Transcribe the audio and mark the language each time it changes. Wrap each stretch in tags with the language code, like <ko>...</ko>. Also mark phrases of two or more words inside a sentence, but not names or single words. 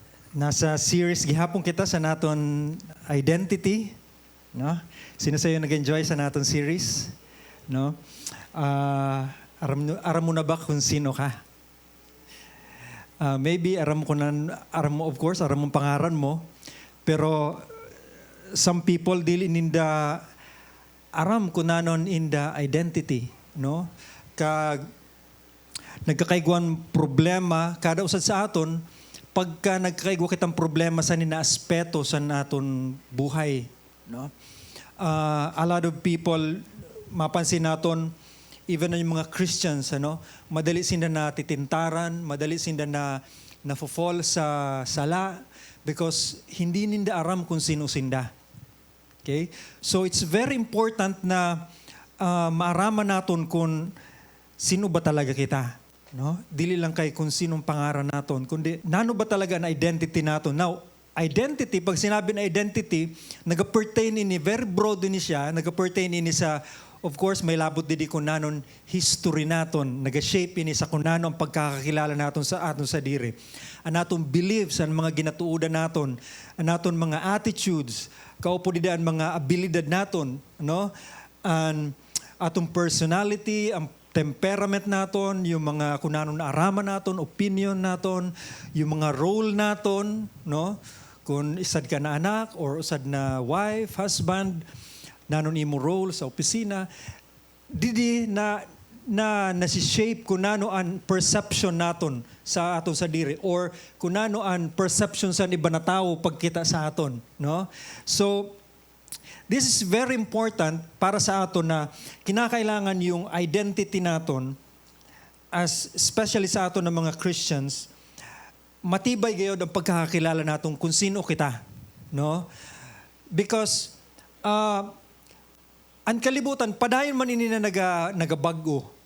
<bno>Nasa series gihapon kita sa naton identity, no? Sino sayo nag-enjoy sa naton series, no? Aram mo na ba kung sino ka? Maybe aram mo of course, aram mo pangaran mo, pero</bno> <en>some people</en> <bno>dili ninda aram kunanon in the identity, no? Kag nagkakaiguan problema kada usad sa aton pagka nagkakaigwa kitang problema sa ninaaspeto sa naton buhay, no?</bno> <en>A lot of people,</en> <bno>mapansin naton, even yung mga Christians, ano, madali sila na titintaran, madali sila na fall sa sala because hindi ninda aram kung sino sinda. Okay? So</bno> <en>it's very important</en> <bno>na maaraman naton kung sino ba talaga kita. No? Dili lang kay kung sinong pangaran naton, kundi nano ba talaga ang identity naton.</bno> <en>Now, identity,</en> <bno>pag sinabi na identity, nag-pertain ini,</bno> <en>very broad</en> <bno>din siya, nag-pertain ini sa, of course, may labot din kung nanon history naton, nag-shape ini sa kung nano ang pagkakakilala naton sa aton sa diri. Ang naton beliefs, ang mga ginatuudan naton, ang naton mga attitudes, kaupo din ang mga abilidad naton, no? Ang atong personality, ang temperament naton, yung mga kunanon na araman naton, opinion naton, yung mga role naton, no? Kung isad ka na anak or usad na wife, husband, nanon imo role sa opisina, didi na nasi-shape kunano ang perception naton sa aton sa diri or kunano ang perception sa iba na tao pagkita sa aton, no?</bno> <en>So this is very important</en> <bno>para sa aton na kinakailangan yung identity naton, especially sa aton ng mga Christians, matibay gayod ang pagkakakilala naton kung sino kita, no? Because ang kalibutan, padayon man ini na nagabago.</bno>